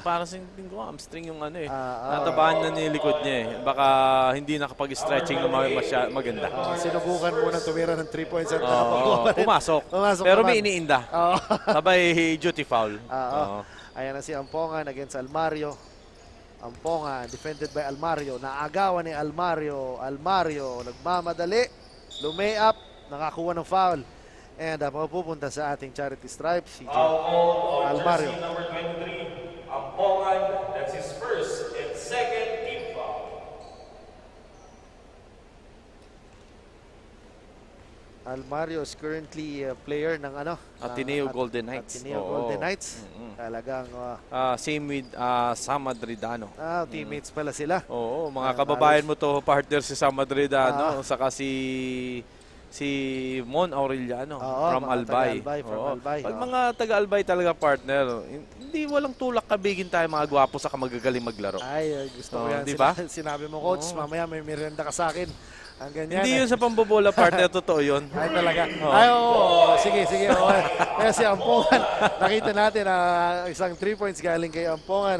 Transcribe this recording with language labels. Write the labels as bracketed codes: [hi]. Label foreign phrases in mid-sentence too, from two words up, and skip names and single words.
[tl] Parang hamstring yung natabaan na nilikod niya eh. Baka hindi nakapag-stretching na maganda. Sinubukan muna tumira ng 3 points at Pumasok. Pumasok Pero naman. may iniinda. Oo. Sabay duty foul. Oo. Ayan na si Ampongan against Almario. Ampongan defended by Almario. Naagawan ni Almario. Almario nagmamadali. Lumay-up. Nakakuha ng foul. And mapupunta sa ating charity stripes si Almario. Number 23, Ampongan. [en] That's his first and second team foul. Almario is currently a player [tl] ng [en] Ateneo Golden Knights. [tl] Ateneo Golden Knights. Talagang [en] Same with Sam Madridano. [tl] teammates pala sila. Oo, mga kababayan mo to, partner si Sam Madridano, saka si Mon Aureliano from mga Albay. taga-Albay, [en] from Albay. [tl] Pag mga taga-Albay talaga partner, hindi walang tulak kabigin tayo mga gwapo sa magagaling maglaro. Ay, gusto ko yan. Di ba? Sinabi mo, coach, mamaya may merienda ka sa akin. Ang ganyan. Hindi yun sa pambobola partner, totoo yun. Ay, talaga. Ay, oo. Sige. Okay. Kaya si Ampongan, nakita natin na isang 3 points galing kay Ampongan.